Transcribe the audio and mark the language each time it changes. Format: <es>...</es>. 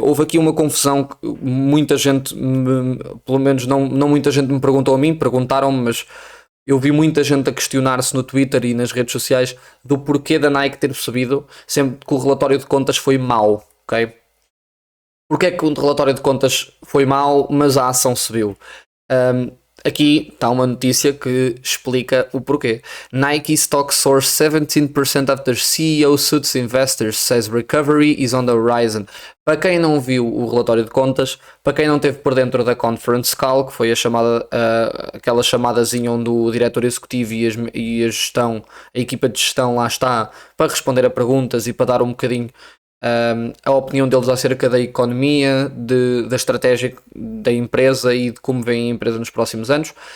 <pt>Houve aqui uma confusão que muita gente, pelo menos não muita gente me perguntou a mim, perguntaram-me, mas eu vi muita gente a questionar-se no Twitter e nas redes sociais do porquê da Nike ter subido, sempre que o relatório de contas foi mau, ok? Porque é que o relatório de contas foi mau, mas a ação subiu? Aqui está uma notícia que explica o porquê.</pt> <en>Nike stock soars 17% after CEO suits investors, says recovery is on the horizon.</en> <pt>Para quem não viu o relatório de contas, para quem não esteve por dentro da conference call, que foi a chamada, aquela chamadazinha onde o diretor executivo e a gestão, a equipa de gestão lá está, para responder a perguntas e para dar um bocadinho a opinião deles acerca da economia, da estratégia da empresa e de como vem a empresa nos próximos anos.</pt>